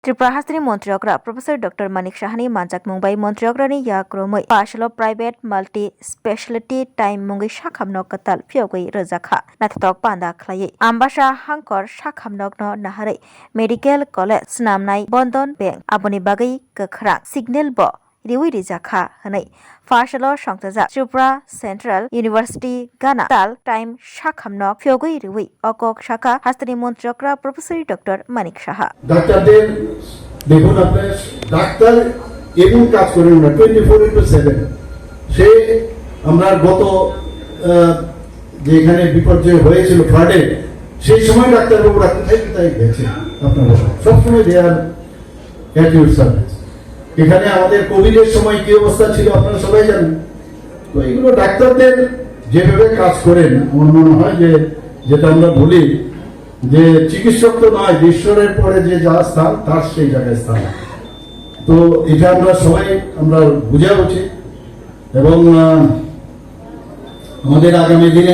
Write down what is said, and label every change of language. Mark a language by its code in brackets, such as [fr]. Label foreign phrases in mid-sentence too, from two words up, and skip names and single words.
[trp] त्रिपुरा हास्तिनि मन्त्रियग्रा प्रोफेसर डॉ मानिक साहानि मानजाक मुंबाई मन्त्रियग्रानि याग्रमै पाशल [en] private multi speciality [trp] टाइम मुंगै साखामनक कताल फियगै रजाखा नाथाथक पान्दा खलायै आम्बासा हांकर साखामनक न नाहारै [en] medical college [trp] स्नामनाय बंधन बैंक आबनि बागै गखरा सिगनेल ब रिवै रिजाखा हनै पाशल संतजा त्रिपुरा सेंट्रल यूनिवर्सिटी गाना ताल टाइम साखामनक फियगै रिवै अकक शाखा हास्तिनि मन्त्रियग्रा प्रोफेसर डॉ मानिक साहा [bn] ডাক্তারদের দেখুন আপনার ডাক্তার এমন কাজ করেন না 24/7 সে আমরা গত যেখানে বিপর্যয় হয়েছিল ফ্লাডে সেই সময় ডাক্তারবাবুরা কোথায় গেছে আপনারা সবসময় [en] their attitude service [bn] এখানে আমাদের কোভিডের সময় কি অবস্থা ছিল আপনারা সবাই জানেন তো এগুলো ডাক্তারদের যেভাবে কাজ করেন আমার মনে হয় যে যেটা আমরা বলি যে চিকিৎসক তো নয় ঈশ্বরের পরে যে যা স্থান তার সেই জায়গায় স্থান তো এটা আমরা সবাই আমরা বোঝা উচিত এবং আমাদের আগামী দিনে